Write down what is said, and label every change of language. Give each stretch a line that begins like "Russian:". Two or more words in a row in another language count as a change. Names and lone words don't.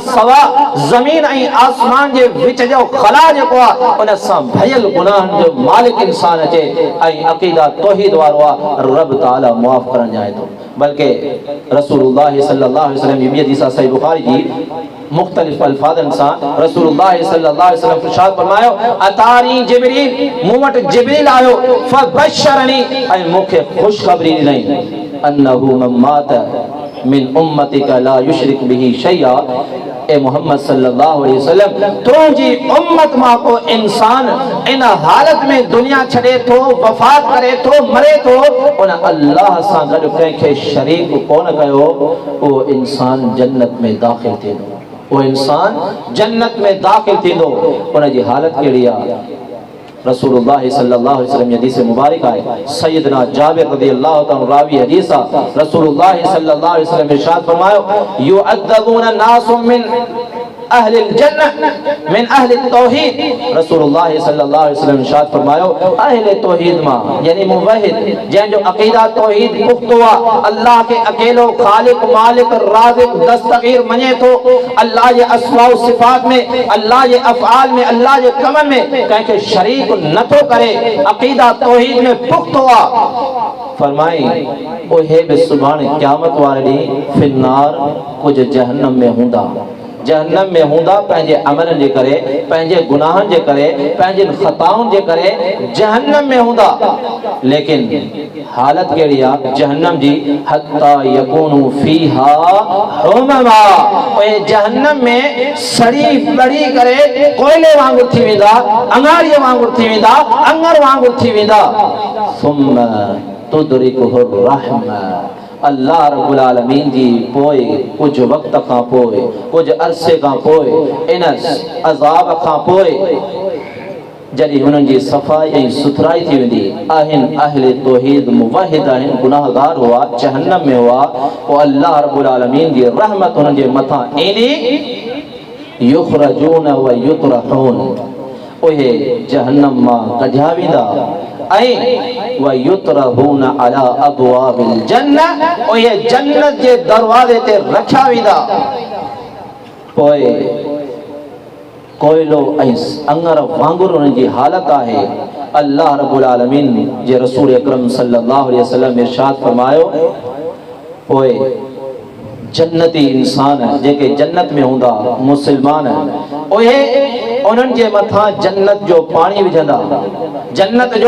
Sindhi: सवा ज़मीन ऐं आसमान जे विच जो ख़ला जेको आहे उन सां भयल गुनाहनि जो मालिक इंसान अचे ऐं अक़ीदा तौहीद वारो आहे रब ताला मुआफ़ करणु चाहे थो बल्कि रसूलुल्लाह
Arabic: صلى الله عليه وسلم
Sindhi: जी ॿी हदीस सहीह बुखारी जी मुख़्तलिफ़ अल्फाज़नि सां रसूलुल्लाह
Arabic: صلى الله عليه وسلم
Sindhi: इरशाद फरमायो
Arabic: أتاني جبريل
Sindhi: मूं वटि जिब्रील आयो
Arabic: فبشرني
Sindhi: ऐं मूंखे ख़ुशख़बरी ॾिनई
Arabic: أنه من مات من أمتك لا يشرك به شيئا
Sindhi: ए मोहम्मद
Arabic: صلى الله عليه وسلم तुंहिंजी
Sindhi: उम्मत मां को इंसान इन हालत में दुनिया छॾे थो वफ़ात करे थो मरे थो उन अल्लाह सां गॾु कंहिंखे शरीक कोन कयो उहो इंसान जन्नत में दाख़िल थींदो वो इंसान जन्नत में दाखिल थींदो उनजी हालत कहिड़ी आहे रसूलुल्लाह
Arabic: صلى الله عليه وسلم
Sindhi: हदीस मुबारक आहे सैयदना जाबिर
Arabic: رضي الله تعالى
Sindhi: रावी हदीस आहे रसूलुल्लाह
Arabic: صلى الله عليه وسلم
Sindhi: इरशाद फरमायो
Arabic: يعذب ناس من أهل الجنة من أهل التوحيد
Sindhi: रसूलुल्लाह
Arabic: صلى الله عليه وسلم
Sindhi: इरशाद फरमायो अहले तौहीद मां यानी मुवहिद जंहिंजो अक़ीदा तौहीद पुख्तो आहे अल्लाह के अकेलो खालिक मालिक राज़िक दस्तगीर मञे थो अल्लाह जे
Arabic: أسماء وصفات
Sindhi: में अल्लाह जे अफ़आल में अल्लाह जे कमनि में कंहिंखे शरीक नथो करे अक़ीदा तौहीद में पुख्तो आहे फरमाई ओहे बि सुभाणे क़यामत वारे ॾींहुं फिन्नार कुझ जहन्नम में हूंदा जहन्नम में हूंदा पंहिंजे अमलनि जे करे पंहिंजे गुनाहनि जे करे पंहिंजे ख़ताउनि जे करे जहन्नम में हूंदा लेकिन हालत कहिड़ी आहे जहन्नम जी
Arabic: حتى يكونوا فيها
Sindhi: हुममा ओए जहन्नम में सड़ी बड़ी करे कोयले वांगुरु थी वेंदा अंगारीअ वांगुरु थी वेंदा अंगर वांगुरु थी वेंदा
Arabic: ثم تدركهم رحمة
Sindhi: अल्लाह रब्बुल आलमीन जी पोइ कुछ वक्त खां पोइ कुछ अरसे खां पोइ इन अज़ाब खां पोइ जॾहिं हुननि जी सफ़ाई ऐं सुथराई थी वेंदी आहिनि अहले तौहीद मुवहिद आहिनि गुनाहगार हुआ जहन्नम में हुआ पोइ अल्लाह रब्बुल आलमीन जी रहमत हुननि जे मथां ईंदी
Arabic: يخرجون ويطرحون
Sindhi: उहे जहन्नम मां कढिया वेंदा ऐं
Arabic: ويطرحون على أبواب الجنة
Sindhi: उहे जन्नत जे दरवाज़े ते रखिया वेंदा पोइ कोयलो ऐं अंगर वांगुरु उन्हनि जी हालत आहे अल्लाह रब्बुल आलमीन जे रसूल अकरम
Arabic: صلى الله عليه وسلم
Sindhi: इरशाद फरमायो पोइ जन्नती इंसान जेके जन्नत में हूंदा मुसलमान उहे उन्हनि जे मथां जन्नत जो पाणी विझंदा जन्नत जो